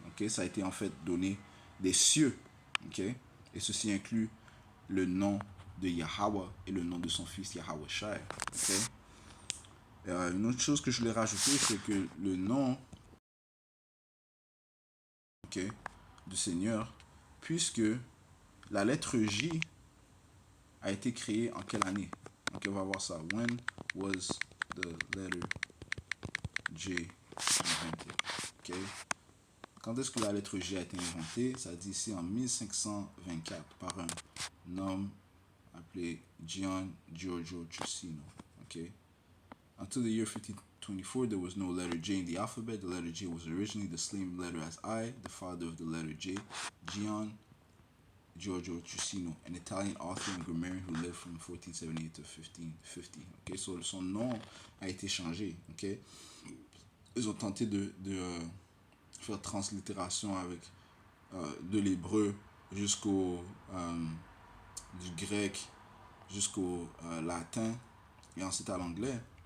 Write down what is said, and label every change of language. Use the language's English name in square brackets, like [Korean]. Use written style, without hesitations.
[French] Ok, ça a été en fait donné des cieux. Ok, et ceci inclut le nom de Yahweh et le nom de son fils Yahweh Shai. Ok. Une autre chose que je voulais rajouter, c'est que le nom du Seigneur, puisque la lettre J a été créée en quelle année? Ok, on va voir ça. [English] When was the letter J invented? [French] Ok. Quand est-ce que la lettre J a été inventée? Ça dit ici en 1524 par un homme appelé Gian Giorgio Trissino. Ok. [English] Until the year 1524, there was no letter J in the alphabet. The letter J was originally the same letter as I, the father of the letter J, Gian Giorgio Trissino, an Italian author and grammarian who lived from 1478 to 1550. [French] Okay, so son nom a été changé. Okay, ils ont tenté de faire translittération avec de l'hébreu jusqu'au du grec jusqu'au latin et ensuite à l'anglais.